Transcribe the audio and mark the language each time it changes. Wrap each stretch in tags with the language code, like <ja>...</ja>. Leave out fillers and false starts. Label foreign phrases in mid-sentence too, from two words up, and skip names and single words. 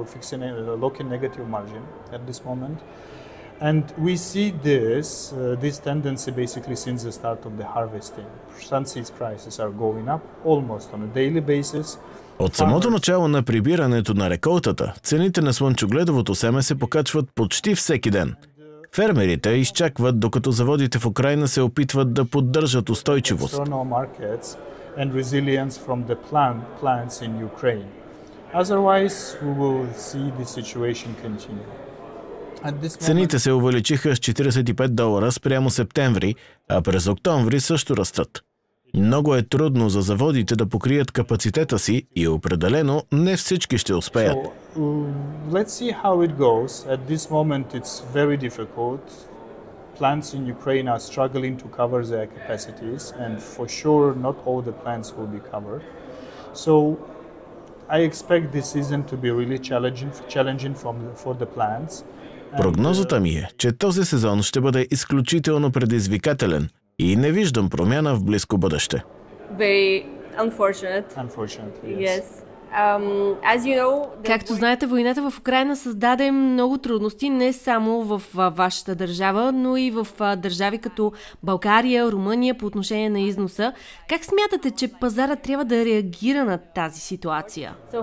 <bg>От самото начало на прибирането на реколтата, цените на слънчогледовото семе се покачват почти всеки ден. Фермерите изчакват, докато заводите в Украйна се опитват да поддържат устойчивост.</bg> <en>And resilience from the plants in Ukraine. Otherwise, we will see the situation continue.</en> <bg>Цените се увеличиха с $45 спрямо септември, а през октомври също растат. Много е трудно за заводите да покрият капацитета си и определено не всички ще успеят.</bg> <en>Let's see how it goes. At this moment it's very difficult. Plants in Ukraine are struggling to cover their capacities, and for sure not all the plants will be covered. So I expect this season to be really challenging for the plants.</en> <bg>Прогнозата ми е, че този сезон ще бъде изключително предизвикателен и не виждам промяна в близко бъдеще.</bg> <en>Very unfortunate. Unfortunately, yes.</en> <bg>Както знаете, войната в Украйна създаде много трудности не само в вашата държава, но и в държави като България, Румъния по отношение на износа. Как смятате, че пазара трябва да реагира на тази ситуация?</bg>